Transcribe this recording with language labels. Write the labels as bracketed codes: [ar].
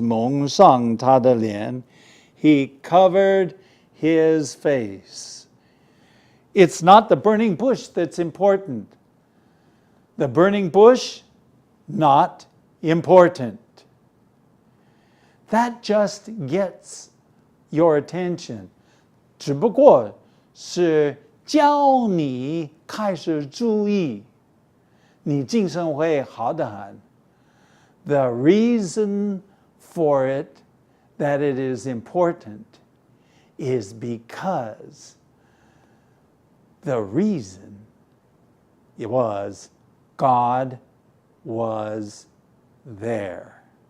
[zh] 蒙上他的脸. [en] He covered his face. It's not the burning bush that's important. The burning bush, not important. That just gets your attention. [zh] 只不过是教你开始注意，你精神会好得很。 [en] The reason for it, that it is important, is because the reason it was God was there.